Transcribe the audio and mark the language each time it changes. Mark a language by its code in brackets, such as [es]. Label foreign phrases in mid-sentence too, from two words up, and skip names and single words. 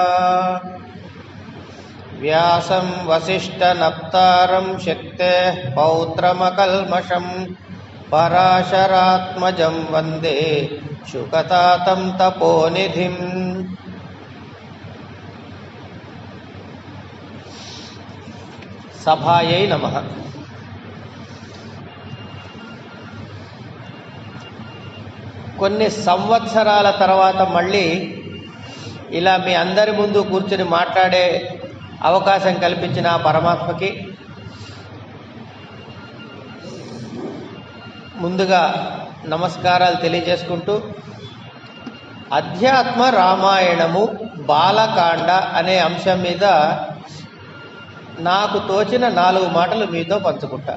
[sa] व्यासं वसिष्ठनप्तारं शक्तेः पौत्रमकल्मषं पराशरात्मजं वन्दे शुकतातं तपोनिधिम्। सभायै नमः। [te] కొన్ని సంవత్సరాల తర్వాత మళ్ళీ ఇలా మీ అందరి ముందు కూర్చుని మాట్లాడే అవకాశం కల్పించిన పరమాత్మకి ముందుగా నమస్కారాలు తెలియజేసుకుంటూ అధ్యాత్మ రామాయణము బాలకాండ అనే అంశం మీద నాకు తోచిన 4 మాటలు మీతో పంచుకుంటా.